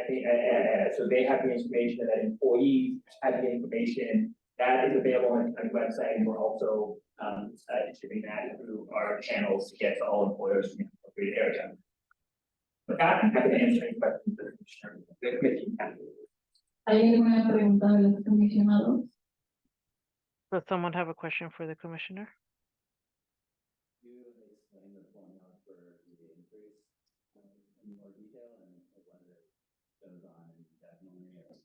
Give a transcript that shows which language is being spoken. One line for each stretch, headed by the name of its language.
English: I think so they have the information, and that employees have the information that is available on the website, and we're also distributing that through our channels to get to all employers in the appropriate area. But that, I'm happy to answer any questions that the committee has.
Spanish: ¿Hay alguna pregunta de los comisionados?
English: Does someone have a question for the commissioner? You explain the formula for the increase in more detail and whether it goes on indefinitely or.